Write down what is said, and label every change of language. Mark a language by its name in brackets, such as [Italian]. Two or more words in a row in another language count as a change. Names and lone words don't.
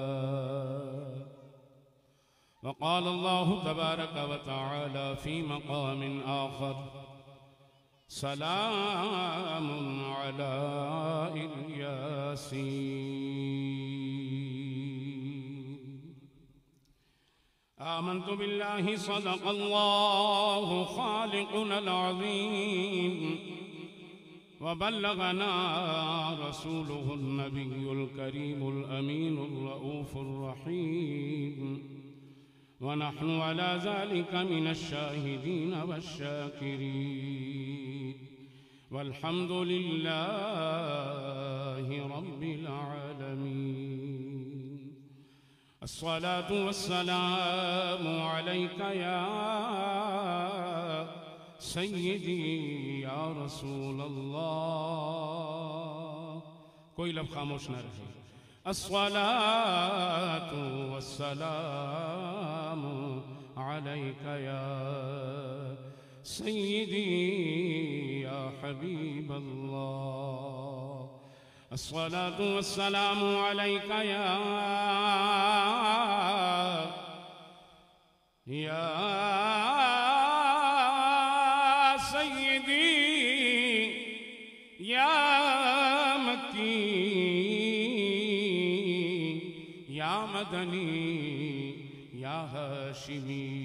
[Arabic] وقال الله تبارك وتعالى في مقام آخر سلام على ياسين. آمنت بالله صدق الله خالقنا العظيم وبلغنا رسوله النبي الكريم الأمين الرؤوف الرحيم ونحن على ذلك من الشاهدين والشاكرين والحمد لله رب العالمين. الصلاة والسلام عليك يا سيدي يا رسول الله. [Urdu] کوئی لفظ خاموش نہ رہے. [Arabic] الصلاة والسلام عليك يا سيدي يا حبيب الله. الصلاة والسلام عليك يا سيدي يا مكي يا مدني يا هاشمي